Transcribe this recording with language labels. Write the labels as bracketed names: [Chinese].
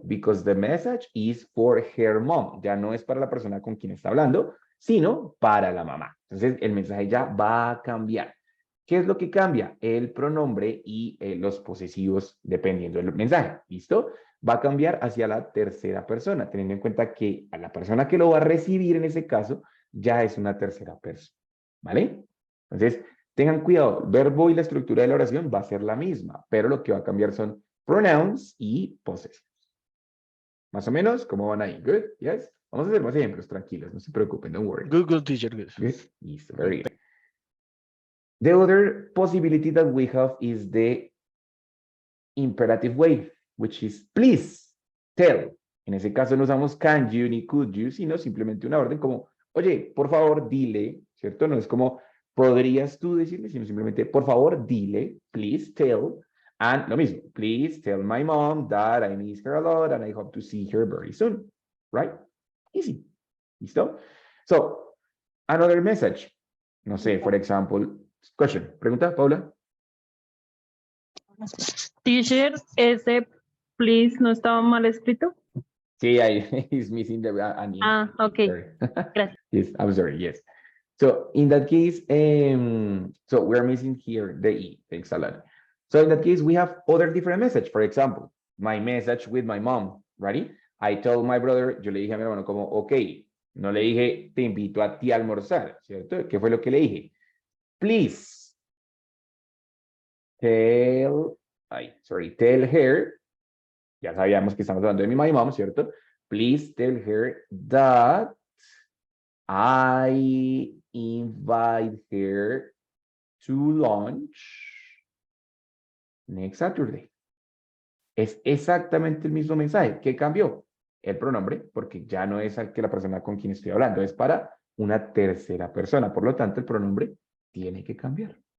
[English] Because the message is for her mom. [Spanish] Ya no es para la persona con quien está hablando, sino para la mamá. Entonces, el mensaje ya va a cambiar. ¿Qué es lo que cambia? El pronombre y los posesivos dependiendo del mensaje. ¿Listo? Va a cambiar hacia la tercera persona, teniendo en cuenta que a la persona que lo va a recibir en ese caso ya es una tercera persona. ¿Vale? Entonces, tengan cuidado. El verbo y la estructura de la oración va a ser la misma, pero lo que va a cambiar son pronouns y posesivos. Más o menos, ¿cómo van ahí? Good? Yes? Vamos a hacer más ejemplos, tranquilos, no se preocupen, [English] don't worry. Good, good, teacher, good. Good? Listo, very good. The other possibility that we have is the imperative way, which is please tell. [Spanish] En ese caso no usamos can you ni could you, sino simplemente una orden como, oye, por favor, dile, ¿cierto? No es como, podrías tú decirle, sino simplemente, por favor, dile, [English] please tell. And [Spanish] lo mismo, [English] please tell my mom that I miss her a lot and I hope to see her very soon. Right? Easy. ¿Listo? So, another message. No sé, for example, question. Pregunta, Paula. [Spanish] Teacher, ese please no estaba mal escrito. [English] Sí, he's missing the an E. Ah, ok. Sorry. [Spanish] Gracias. [English] Yes, I'm sorry. Yes. So in that case, so we're missing here the E. Thanks a lot. So in that case, we have other different message. For example, my message with my mom. Ready? [Spanish] I told my brother, yo le dije a mi hermano como, ok, no le dije, te invito a ti a almorzar, ¿cierto? ¿Qué fue lo que le dije? [English] Please tell her, [Spanish] ya sabíamos que estamos hablando de mi my mom, ¿cierto? [English] Please tell her that I invite her to lunch next Saturday. [Spanish] Es exactamente el mismo mensaje. ¿Qué cambió? El pronombre, porque ya no es al que la persona con quien estoy hablando, es para una tercera persona. Por lo tanto, el pronombre tiene que cambiar.